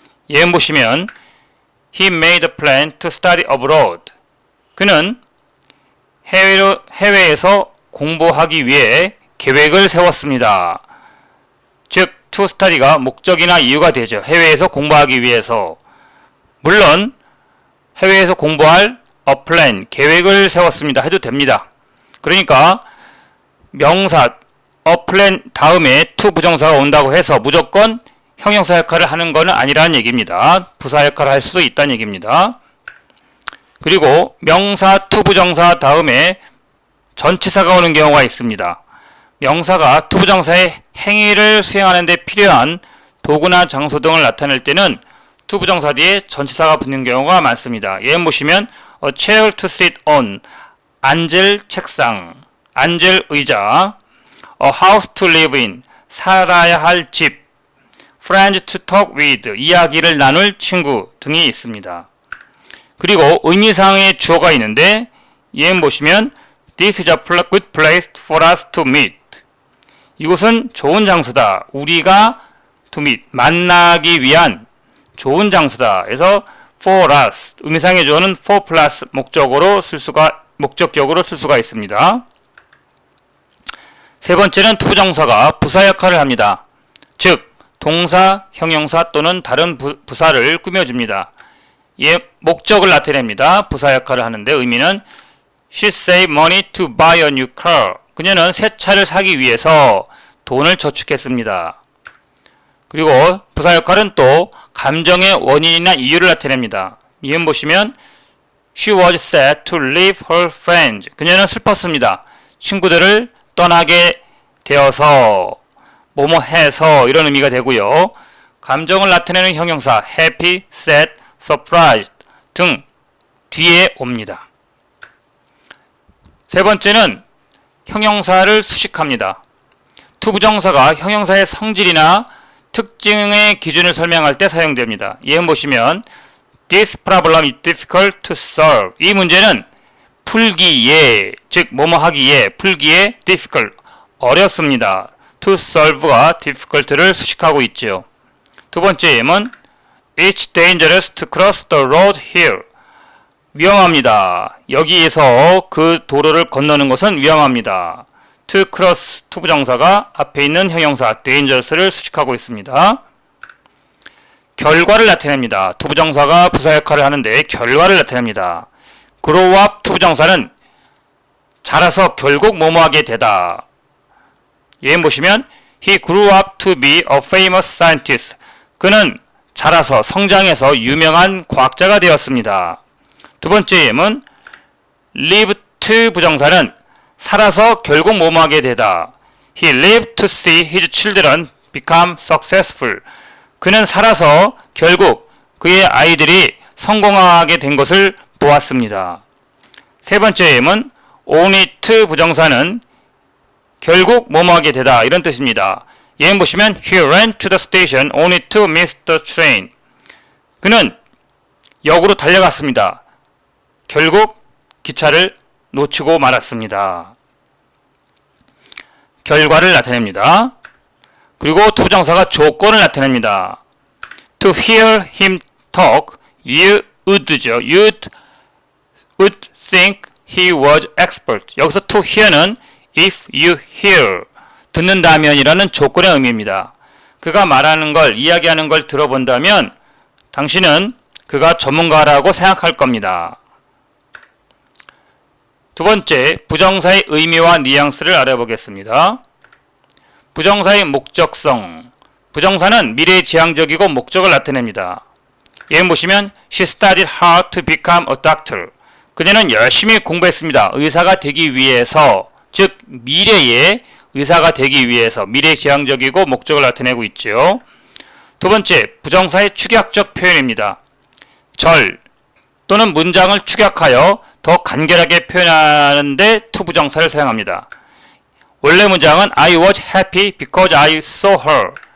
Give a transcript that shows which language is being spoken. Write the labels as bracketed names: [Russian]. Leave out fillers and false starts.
[Korean] 예문 보시면 [English] He made a plan to study abroad. [Korean] 그는 해외에서 공부하기 위해 계획을 세웠습니다. 즉, to study가 목적이나 이유가 되죠. 해외에서 공부하기 위해서. 물론 해외에서 공부할 a plan, 계획을 세웠습니다. 해도 됩니다. 그러니까 명사 a plan 다음에 to 부정사가 온다고 해서 무조건 형용사 역할을 하는 것은 아니라는 얘기입니다. 부사 역할을 할 수도 있다는 얘기입니다. 그리고 명사 to 부정사 다음에 전치사가 오는 경우가 있습니다. 명사가 to 부정사의 행위를 수행하는 데 필요한 도구나 장소 등을 나타낼 때는 to 부정사 뒤에 전치사가 붙는 경우가 많습니다. 예문 보시면 [English] a chair to sit on, [Korean] 앉을 책상, 앉을 의자, [English] a house to live in, [Korean] 살아야 할 집, [English] friends to talk with, [Korean] 이야기를 나눌 친구 등이 있습니다. 그리고 의미상의 주어가 있는데 예문 보시면 [English] This is a good place for us to meet. [Korean] 이곳은 좋은 장소다. 우리가 to meet, 만나기 위한 좋은 장소다. 그래서 for us, 의미상의 주어는 for plus 목적격으로 쓸 수가 있습니다. 세 번째는 to 부정사가 부사 역할을 합니다. 즉 동사, 형용사 또는 다른 부사를 꾸며줍니다. 목적을 나타냅니다. 부사 역할을 하는데 의미는 [English] She saved money to buy a new car. [Korean] 그녀는 새 차를 사기 위해서 돈을 저축했습니다. 그리고 부사 역할은 또 감정의 원인이나 이유를 나타냅니다. 예문 보시면 [English] She was sad to leave her friends. [Korean] 그녀는 슬펐습니다. 친구들을 떠나게 되어서 뭐뭐 해서 이런 의미가 되고요. 감정을 나타내는 형용사 happy, sad, surprised 등 뒤에 옵니다. 세 번째는 형용사를 수식합니다. to 부정사가 형용사의 성질이나 특징의 기준을 설명할 때 사용됩니다. 예문 보시면 [English] This problem is difficult to solve. [Korean] 이 문제는 풀기에, 즉 뭐뭐 하기에, 풀기에 difficult, 어렵습니다. to solve가 difficult를 수식하고 있죠. 두 번째 예문 [English] It's dangerous to cross the road here. [Korean] 위험합니다. 여기에서 그 도로를 건너는 것은 위험합니다. to cross, to 부정사가 앞에 있는 형용사 dangerous를 수식하고 있습니다. 결과를 나타냅니다. to 부정사가 부사 역할을 하는데 결과를 나타냅니다. grow up, to 부정사는 자라서 결국 뭐뭐하게 되다. 예문 보시면 [English] He grew up to be a famous scientist. [Korean] 그는 자라서 성장해서 유명한 과학자가 되었습니다. 두 번째 예문 live to 부정사는 살아서 결국 뭐뭐하게 되다. [English] He lived to see his children become successful. [Korean] 그는 살아서 결국 그의 아이들이 성공하게 된 것을 보았습니다. 세 번째 예문 only to 부정사는 결국 뭐뭐하게 되다 이런 뜻입니다. 예문 보시면 [English] He ran to the station only to miss the train. [Korean] 그는 역으로 달려갔습니다. 결국 기차를 놓치고 말았습니다. 결과를 나타냅니다. 그리고 to 부정사가 조건을 나타냅니다. [English] To hear him talk, you would죠. You would think he was expert. [Korean] 여기서 to hear는 if you hear, 듣는다면이라는 조건의 의미입니다. 그가 말하는 걸, 이야기하는 걸 들어본다면 당신은 그가 전문가라고 생각할 겁니다. 두 번째, 부정사의 의미와 뉘앙스를 알아보겠습니다. 부정사의 목적성. 부정사는 미래지향적이고 목적을 나타냅니다. 예문 보시면 [English] She studied hard to become a doctor. [Korean] 그녀는 열심히 공부했습니다. 의사가 되기 위해서, 즉 미래에 의사가 되기 위해서 미래지향적이고 목적을 나타내고 있죠. 두 번째, 부정사의 축약적 표현입니다. 절 또는 문장을 축약하여 더 간결하게 표현하는데 to 부정사를 사용합니다. 원래 문장은 [English] I was happy because I saw her.